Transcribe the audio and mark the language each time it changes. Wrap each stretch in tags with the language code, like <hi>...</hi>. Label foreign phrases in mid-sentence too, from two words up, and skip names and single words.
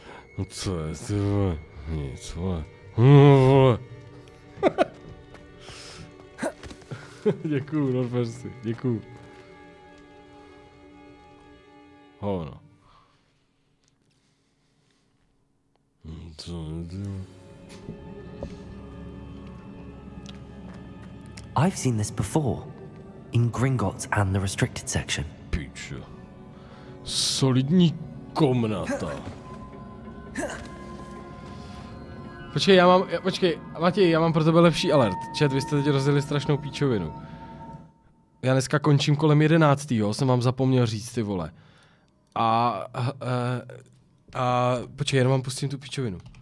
<cs>No co je, ty vole? Nic vole. Vole. Děkuju, Norfersi, děkuju. Hovno. Co je, ty vole?</cs> <en>I've seen this before, in Gringotts and the restricted section.</en> <cs>Pičo. Solidní komnata. Počkej, Matěj, já mám pro tebe lepší alert. Chat, vy jste teď rozjeli strašnou píčovinu. Já dneska končím kolem 11. Jsem vám zapomněl říct, ty vole. Počkej, jenom vám pustím tu píčovinu.</cs>